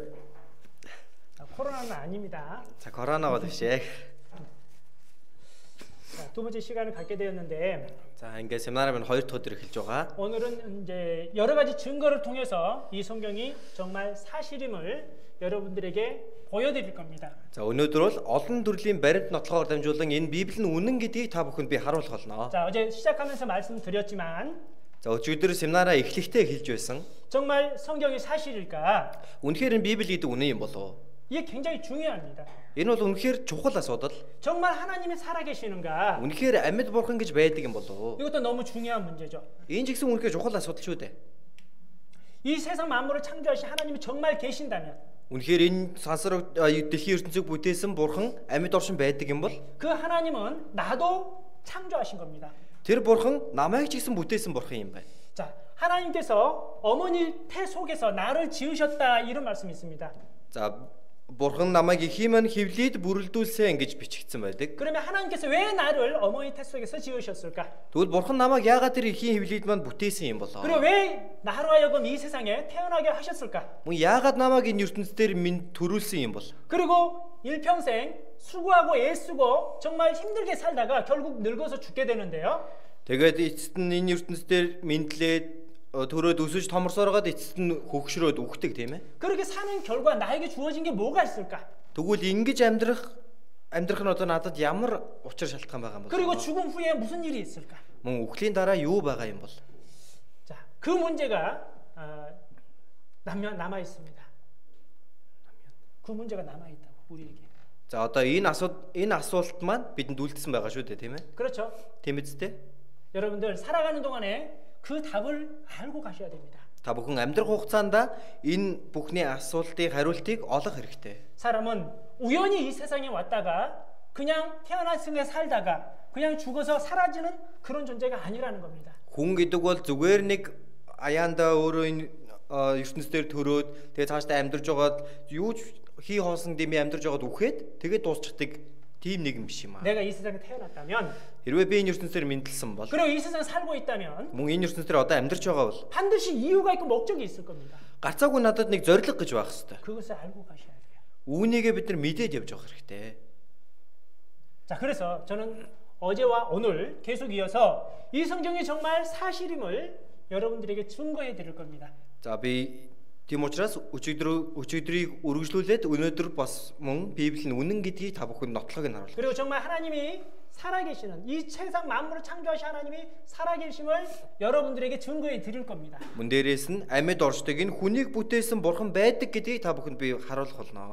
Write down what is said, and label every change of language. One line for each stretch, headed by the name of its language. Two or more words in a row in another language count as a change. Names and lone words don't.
Korean: 코로나는 아닙니다.
Mongolian: За корона бол биш ээ.
Korean: 자, 두 번째 시간을 갖게 되었는데
Mongolian: За ингээд семинарын маань 2 дахь өдөр эхэлж байгаа.
Korean: 오늘은 이제 여러 가지 증거를 통해서 이 성경이 정말 사실임을 여러분들에게 보여드릴 겁니다.
Mongolian: За өнөөдөр бол олон төрлийн баримт нотлохоор дамжуулан энэ Библи нь үнэн гэдгийг та бүхэнд би харуулах болно.
Korean: 자, 어제 시작하면서 말씀드렸지만
Mongolian: За өчигдөр семинараа эхлэхдээ хэлж байсан.
Korean: 정말 성경이 사실일까?
Mongolian: Үнэхээр энэ Библи гэдэг үнэн юм болов уу?
Korean: 이게 굉장히 중요합니다.
Mongolian: Энэ бол үнэхээр чухал асуудал.
Korean: 정말 하나님이 살아계시는가?
Mongolian: үнэхээр амьд бурхан гэж байдаг юм болов уу?
Korean: 이것도 너무 중요한 문제죠.
Mongolian: Энэ ч гэсэн үнэхээр чухал асуудал шүү дээ.
Korean: 이 세상 만물을 창조하신 하나님이 정말 계신다면
Mongolian: үнэхээр энэ сансар дэлхийн ертөнцийг бүтээсэн бурхан амьд оршин байдаг юм бол
Korean: 그 하나님은 나도 창조하신 겁니다.
Mongolian: тэр бурхан намайг ч гэсэн бүтээсэн бурхан юм байна.
Korean: 자, 하나님께서 어머니 태 속에서 나를 지으셨다 이런 말씀이 있습니다.
Mongolian: За бурхан намайг ихийн хөвлөд бүрэлдүүлсэн гэж бичигдсэн байдаг.
Korean: 그러면 하나님께서 왜 나를 어머니 태 속에서 지으셨을까?
Mongolian: Тэгвэл бурхан намайг яагаад тэр ихийн хөвлөд маань бүтээсэн юм болоо?
Korean: 그리고 왜 나로 하여금 이 세상에 태어나게 하셨을까?
Mongolian: Мөн яагаад намайг энэ ертөнцийн минь төрүүлсэн юм бол?
Korean: 그리고 일평생 수고하고 애쓰고 정말 힘들게 살다가 결국 늙어서 죽게 되는데요.
Mongolian: Тэгээд эцэст нь энэ ертөнцийн мэдлээд төрөөд өсөж томорсоороод эцэст нь хөгшрөөд үхдэг тийм ээ.
Korean: 그렇게 사는 결과 나에게 주어진 게 뭐가 있을까?
Mongolian: Тэгвэл ингэж амьдрах нь одоо надад ямар учир шалтгаан байгаа юм бол?
Korean: 그리고 죽음 후에 무슨 일이 있을까?
Mongolian: Мөн үхлийн дараа юу байгаа юм бол?
Korean: 자, 그 문제가 남아 있습니다. 그 문제가 남아 있다고 우리에게.
Mongolian: За одоо энэ асуулт маань бидэнд үлдсэн байгаа шүү дээ тийм ээ.
Korean: 그렇죠.
Mongolian: Тийм үстэй.
Korean: 여러분들 살아가는 동안에 그 답을 알고 가셔야 됩니다.
Mongolian: Та бүхэн амьдрах хугацаанд энэ бүхний асуултыг хариултыг олох хэрэгтэй.
Korean: 사람은 우연히 이 세상에 왔다가 그냥 태어났으며 살다가 그냥 죽어서 사라지는 그런 존재가 아니라는 겁니다.
Mongolian: Хүн гэдэг бол зүгээр нэг аяанда өөрөө энэ ертөнцийн төрөөд тэгээ цаашдаа амьдарч байгаад юу хий хоосон дэмий амьдарч байгаад үхээд тэгээ дуусчихдаг тийм нэг юм биш юм аа.
Korean: 내가 이 세상에 태어났다면
Mongolian: Хэрвээ би энэ ертөнцийн мэдлсэн бол
Korean: 그리고 이 세상에 살고 있다면
Mongolian: мөн энэ ертөнцийн одоо амьдарч байгаа бол
Korean: 반드시 이유가 있고 목적이 있을 겁니다.
Mongolian: гарцаагүй надад нэг зориг гэж байх хэвээр.
Korean: 그것을 알고 가셔야 돼요.
Mongolian: Үүнийгээ бид нар мэдээд явж явах хэрэгтэй.
Korean: 자, 그래서 저는 어제와 오늘 계속 이어서 이 성경이 정말 사실임을 여러분들에게 증거해 드릴 겁니다.
Mongolian: За би тийм учраас өчигдрийг үргэлжлүүлээд өнөөдөр бас мөн Библи нь үнэн гэдгийг та бүхэнд нотлохыг харуулах.
Korean: 그리고 정말 하나님이 살아계시는 이 세상 만물을 창조하신 하나님이 살아계심을 여러분들에게 증거해 드릴 겁니다.
Mongolian: Мөн дээрээс нь амьд оршдог энэ хүнийг бүтээсэн бурхан байдаг гэдгийг та бүхэнд би харуулах болно.